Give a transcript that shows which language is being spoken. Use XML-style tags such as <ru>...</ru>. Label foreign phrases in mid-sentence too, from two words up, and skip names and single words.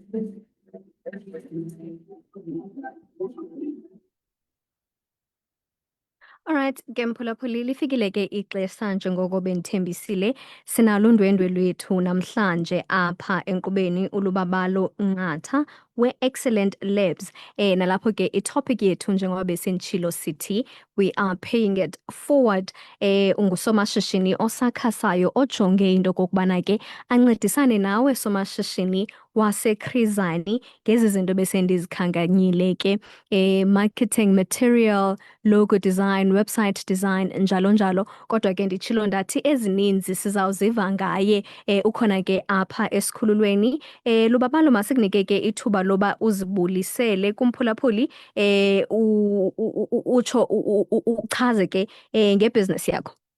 <xh>Alright, ke mphulaphuli lifikile ke ixesha njengoko bendithembisile sinalo undwendwe lwethu namhlanje apha enkqubeni ulubabalo Nqatha we-Excellent Labs. Nalapho ke itopic yethu njengoba besenditshilo sithi</xh> <en>we are paying it forward.</en> <xh>Ungusomashishini osakhasayo ojonge into okokubana ke ancedisane nawe somashishini waseKhrizani ngezi zinto besendizikhankanyile ke</xh> <en>marketing material, logo design, website design</en> <xh>njalo njalo. Kodwa ke nditshilo ndathi ezininzi sizawuziva ngaye ukhona ke apha esikhululweni. Lubabalo masikunike ke ithuba loba uzibulisele kumphulaphuli utsho uchaze ke ngebhizinesi yakho.</xh>